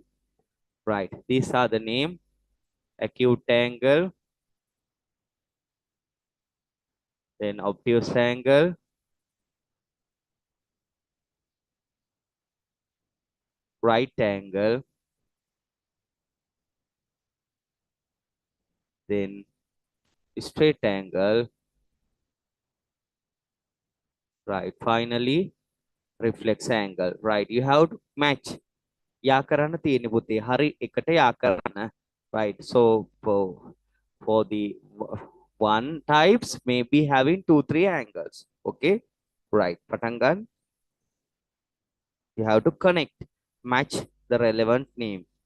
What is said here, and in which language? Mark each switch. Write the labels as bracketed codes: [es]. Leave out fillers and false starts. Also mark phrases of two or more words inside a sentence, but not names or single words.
[en] Right, these are the name: acute angle, then obtuse angle, right angle, then straight angle, right, finally reflex angle. Right, you have to match. [si] යා කරන්න තියෙන්නේ පුතේ, හරි එකට යා කරන්න. [en] Right, so for the one types may be having 2 3 angles. Okay, right, [si] පටන් ගන්න. [en] You have to connect, match the relevant name.